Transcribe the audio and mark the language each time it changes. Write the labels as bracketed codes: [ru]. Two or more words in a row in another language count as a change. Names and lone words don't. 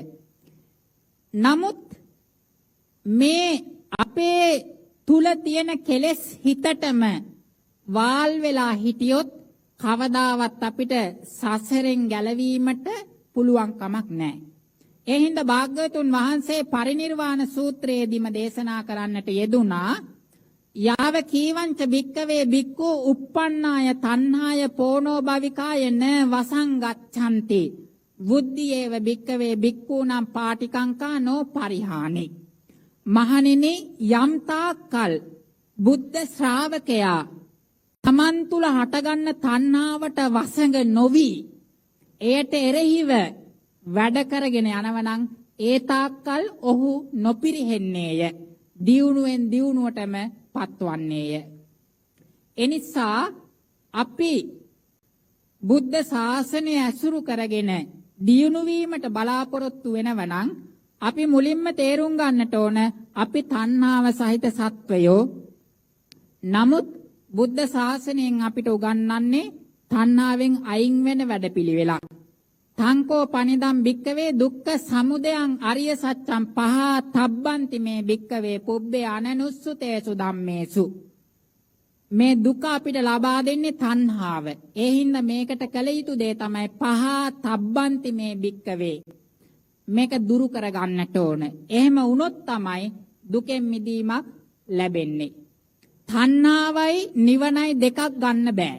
[si] නමුත් මේ අපේ තුල තියෙන කෙලෙස් හිතටම වාල් වෙලා හිටියොත් කවදාවත් අපිට සසරෙන් ගැලවීමට පුළුවන් කමක් නැහැ. ඒ හින්දා භාග්‍යවතුන් වහන්සේ පරිනිර්වාණ සූත්‍රයේදීම දේශනා කරන්නට යෙදුනා [pi] යාව කීවංච භික්කවේ භික්ඛු uppannāය තණ්හාය පෝනෝ භවිකාය න වසං ගච්ඡanti බුද්ධියේව භික්කවේ භික්ඛූනම් පාටිකංකා නෝ පරිහානි. [si] මහණෙනි යම් තාක්කල් බුද්ධ ශ්‍රාවකයා තමන් තුල හටගන්න තණ්හාවට වසඟ නොවි එයට එරෙහිව වැඩ කරගෙන යනවනම් ඒ තාක්කල් ඔහු නොපිරිහෙන්නේය. දියුණුවෙන් දියුණුවටම පත්වන්නේය. එනිසා අපි බුද්ධ ශාසනය ඇසුරු කරගෙන දියුණු වීමට බලාපොරොත්තු වෙනවනම් අපි මුලින්ම තේරුම් ගන්නට ඕන අපි තණ්හාව සහිත සත්වයෝ. නමුත් බුද්ධ ශාසනයෙන් අපිට උගන්වන්නේ තණ්හාවෙන් අයින් වෙන වැඩපිළිවෙලක්. [pi] තංකෝ පනිදම් භික්කවේ දුක්ඛ සමුදයං අරිය සත්‍යං පහා තබ්බන්ති මේ භික්කවේ පුබ්බේ අනනුස්සුතේසු ධම්මේසු. [si] මේ දුක අපිට ලබා දෙන්නේ තණ්හාව. ඒ හින්දා මේකට කළ යුතු දේ තමයි [pi] පහා තබ්බන්ති මේ භික්කවේ. [si] මේක දුරු කර ගන්නට ඕන. එහෙම වුණොත් තමයි දුකෙන් මිදීමක් ලැබෙන්නේ. තණ්හාවයි නිවනයි දෙකක් ගන්න බෑ.